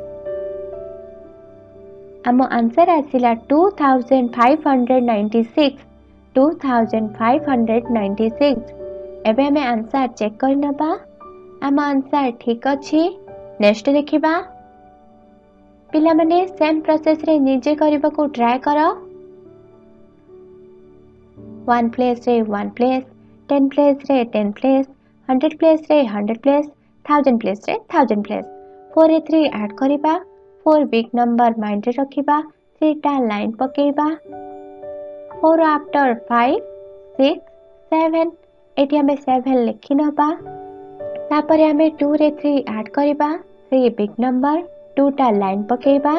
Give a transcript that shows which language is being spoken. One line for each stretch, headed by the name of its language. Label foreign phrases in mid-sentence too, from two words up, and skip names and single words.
Odia: ଆମୋ ଆନ୍ସର ଆସିଲା 2596, 2596। ଏବେ ହମେଁ
English: answer check
Odia: କର ନବା। ଆମ ଆନ୍ସର ଠିକ ଅଛି। ନେକ୍ସଟ ଦେଖିବା। ପିଲା ମାନେ
English: same process
Odia: ରେ ନିଜେ କରବା କୋ ଟ୍ରାଇ କରୋ।
English: 1 place रे 1 place, 10 place रे 10 place, 100 place रे 100 place, 1000 place रे 1000 place।
Odia: 4 ରେ 3 ଆଡ୍ କରିବା। 4
English: big number mind
Odia: ରେ ରଖିବା, 3ଟା ଲାଇନ ପକେଇବା। 4 ଆଫ୍ଟର 5, 6, 7, ଏଠୀ ହମେଁ 7 ଲିଖି ନବା। ତାପରେ ହମେଁ 2 ରେ 3 ଆଡ୍ କରିବା, 3
English: big number,
Odia: 2ଟା ଲାଇନ ପକେଇବା।